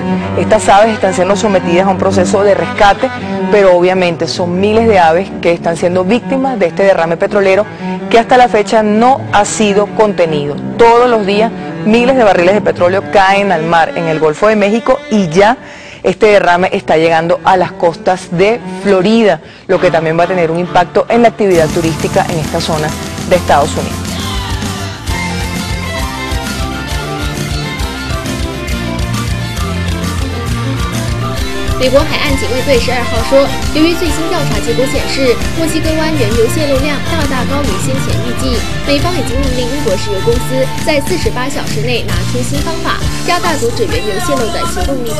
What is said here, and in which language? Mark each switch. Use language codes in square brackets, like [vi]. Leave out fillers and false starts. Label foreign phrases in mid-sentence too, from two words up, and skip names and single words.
[es] Estas aves están siendo sometidas a un proceso de rescate, pero obviamente son miles de aves que están siendo víctimas de este derrame petrolero que hasta la fecha no ha sido contenido. Todos los días miles de barriles de petróleo caen al mar en el Golfo de México y ya este derrame está llegando a las costas de Florida, lo que también va a tener un impacto en la actividad turística en esta zona de Estados Unidos. [zh] 美国海岸警卫队12号说，由于最新调查结果显示，墨西哥湾原油泄漏量大大高于先前预计，美方已经命令英国石油公司在48小时内拿出新方法，加大阻止原油泄漏的行动力度。